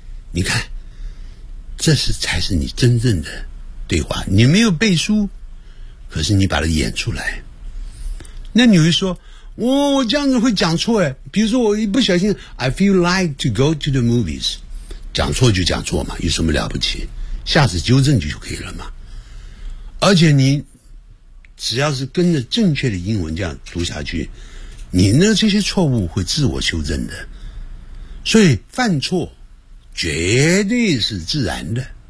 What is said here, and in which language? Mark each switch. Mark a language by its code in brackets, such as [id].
[zh] 你看，这是才是你真正的对话。你没有背书，可是你把它演出来。那你会说我这样子会讲错诶，比如说我一不小心 [en] I feel like to go to the movies， [zh] 讲错就讲错嘛，有什么了不起，下次纠正就可以了嘛。而且你只要是跟着正确的英文这样读下去，你呢这些错误会自我修正的，所以犯错绝对是自然的。